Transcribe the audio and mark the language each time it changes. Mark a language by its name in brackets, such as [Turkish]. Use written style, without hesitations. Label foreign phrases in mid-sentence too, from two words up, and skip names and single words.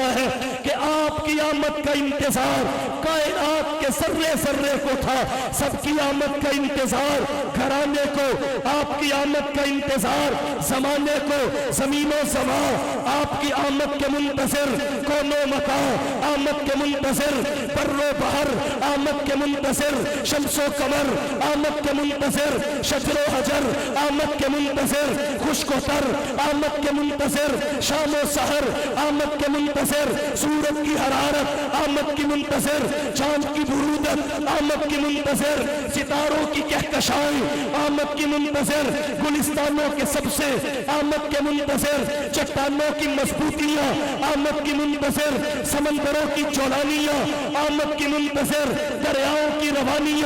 [Urdu] ہے کہ آپ کی آمد کا انتظار کائنات کے ذرے ذرے کو تھا، سب کی آمد کا انتظار گھرانے کو، آپ کی آمد کا انتظار زمانے کو، زمین و زمان آپ کی آمد کے منتظر، کون و مکان آمد کے منتظر، بر و بحر آمد کے منتظر، شمس و قمر آمد کے منتظر، شجر و حجر آمد کے منتظر، خشک و تر آمد کے منتظر، شام و سحر آمد کے منتظر، سورج کی حرارت آمد کی منتظر، چاند کی برودت آمد کی منتظر، ستاروں کی کہکشائیں آمد کی منتظر، گلستانوں کے سب سے آمد کے منتظر، چٹانوں کی مضبوطیاں آمد کی منتظر، سمندروں کی چولانیاں آمد کی منتظر، دریاؤں کی روانیاں